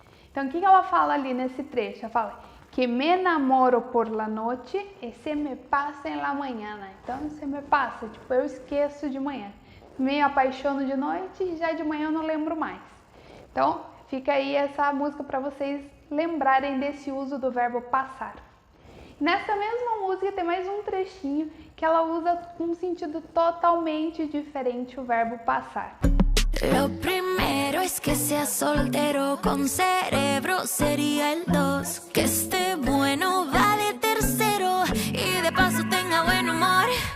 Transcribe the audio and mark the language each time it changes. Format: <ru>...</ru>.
<pt>Então o que ela fala ali nesse trecho? Ela fala que me namoro</pt> <es>por la noche</es> <pt>e se me passa</pt> <es>en la mañana.</es> <pt>Então, se me passa, tipo, eu esqueço de manhã. Me apaixono de noite e já de manhã eu não lembro mais. Então, fica aí essa música para vocês lembrarem desse uso do verbo passar. Nessa mesma música tem mais um trechinho que ela usa um sentido totalmente diferente o verbo passar.</pt> <es>Lo primero es que sea soltero con cerebro, sería el 2. Que esté bueno, va de tercero y de paso tenga buen humor.</es>